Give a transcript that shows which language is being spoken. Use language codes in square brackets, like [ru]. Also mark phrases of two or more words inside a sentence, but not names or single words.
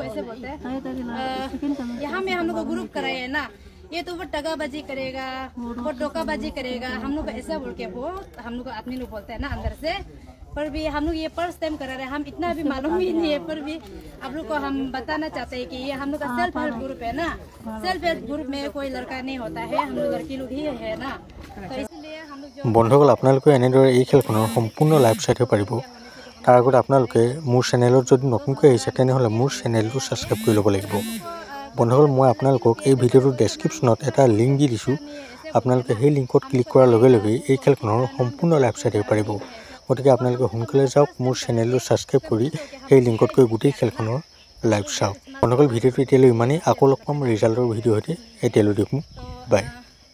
[hi] ऐसे बोलते हैं यहाँ में हम लोग को ग्रुप कराए है ना ये तो वो टगाबाजी करेगा वो टोकाबाजी करेगा हम लोग को ऐसा बोल के वो हम लोग को आदमी लोग बोलते हैं ना अंदर से पर भी हम लोग ये [en] first time [hi] करा रहे हैं हम इतना भी मालूम ही नहीं है पर भी आप लोग को हम बताना चाहते हैं कि ये हम लोग का [en] self help group [hi] है ना [en] self help group [hi] में कोई लड़का नहीं होता है हम लोग लड़की लोग ही है ना तो इसलिए हम लोग [as] বন্ধুসকল আপোনালোকে এনেদৰে এই খেলখনৰ সম্পূৰ্ণ লাইভ চাই পাৰিব তাৰ আগতে আপোনালোকে মোৰ চেনেলত যদি নতুনকৈ আহিছে তেনেহ'লে মোৰ চেনেলটো ছাবস্ক্ৰাইব কৰি ল'ব লাগিব বন্ধুসকল মই আপোনালোকক এই ভিডিঅ'টোৰ ডেছক্ৰিপশ্যনত এটা লিংক দি দিছোঁ আপোনালোকে সেই লিংকত ক্লিক কৰাৰ লগে লগে এই খেলখনৰ সম্পূৰ্ণ লাইভ চাই পাৰিব গতিকে আপোনালোকে সোনকালে যাওক মোৰ চেনেলটো ছাবস্ক্ৰাইব কৰি সেই লিংকত গৈ গোটেই খেলখনৰ লাইভ চাওক বন্ধুসকল ভিডিঅ'টো এতিয়ালৈ ইমানেই আকৌ লগ পাম ৰিজাল্টৰ ভিডিঅ' সৈতে এতিয়ালৈ দেখোঁ বাই